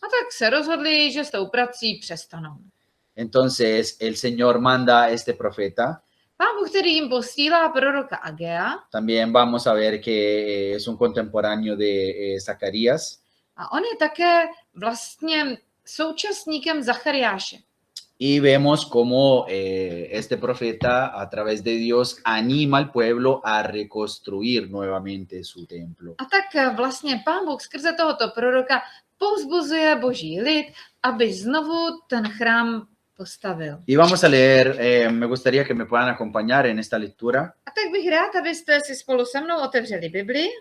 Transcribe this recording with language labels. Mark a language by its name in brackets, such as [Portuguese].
[Czech] A tak se rozhodli, že s tou prací přestanou. [Spanish] Entonces el Señor manda a este profeta. [Czech] Pán Bůh, který jim posílá proroka Agea, [Spanish] También vamos a ver que es un contemporáneo de Zacarías. [Czech] a on je také vlastně současníkem Zachariáše. [Spanish] Y vemos cómo este profeta a través de Dios anima al pueblo a reconstruir nuevamente su templo. [Czech] A tak vlastně Pán Bůh skrze tohoto proroka povzbuzuje boží lid, aby znovu ten chrám postavil. [Spanish] Y vamos a leer, me gustaría que me puedan acompañar en esta lectura. [Czech] A tak bych rád, abyste si spolu se mnou otevřeli Bibli.